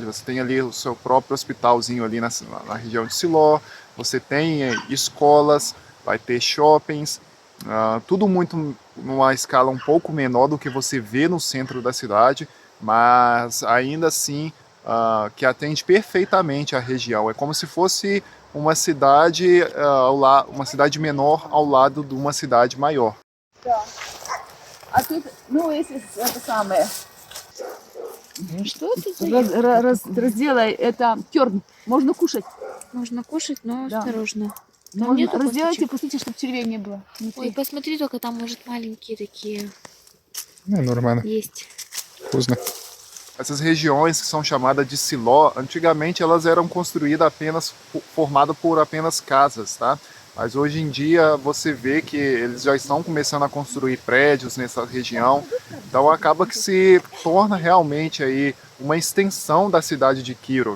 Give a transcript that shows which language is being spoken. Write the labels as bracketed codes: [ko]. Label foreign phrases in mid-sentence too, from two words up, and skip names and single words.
[pt] Você tem ali o seu próprio hospitalzinho ali na região de Siló, você tem escolas, vai ter shoppings, tudo muito numa escala um pouco menor do que você vê no centro da cidade, mas ainda assim que atende perfeitamente a região. É como se fosse uma cidade, uma cidade menor ao lado de uma cidade maior. [ru] А тут, ну, если это самое, Что ты делаешь? разделай, это керн, можно кушать. Можно кушать, но Да. осторожно. Там Можно, нету разделайте, косточек? пустите, чтобы червей не было. Ой, внутри. посмотри, только там, может, маленькие такие Нормально. есть. Вкусно. [pt] Essas regiões que são chamadas de Siló, antigamente elas eram construídas formadas por apenas casas, tá? Mas hoje em dia você vê que eles já estão começando a construir prédios nessa região, então acaba que se torna realmente aí uma extensão da cidade de Kirov.